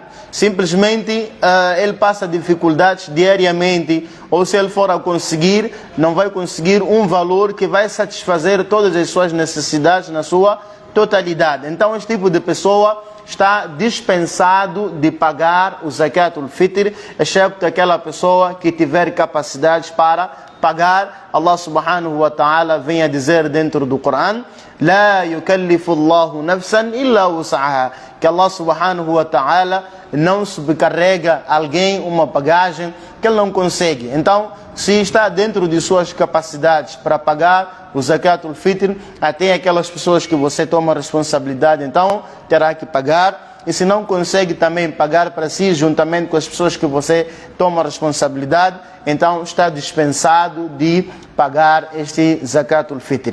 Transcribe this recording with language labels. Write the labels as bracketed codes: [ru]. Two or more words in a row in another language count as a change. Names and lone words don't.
[pt] Simplesmente ele passa dificuldades diariamente, ou se ele for a conseguir, não vai conseguir um valor que vai satisfazer todas as suas necessidades na sua totalidade. Então este tipo de pessoa está dispensado de pagar o Zakatul Fitr, excepto aquela pessoa que tiver capacidades para pagar. Allah [ar] سبحانه وتعالى [pt] vem a dizer dentro do Coran: [ar] "لا يكلف الله نفسا إلا وسعها", [pt] que Allah [ar] سبحانه وتعالى [pt] não subcarrega alguém uma bagagem que ele não consegue. Então, se está dentro de suas capacidades para pagar o Zakatul Fitr, até aquelas pessoas que você toma responsabilidade, então terá que pagar. E se não consegue também pagar para si, juntamente com as pessoas que você toma responsabilidade, então está dispensado de pagar este Zakatul Fitr.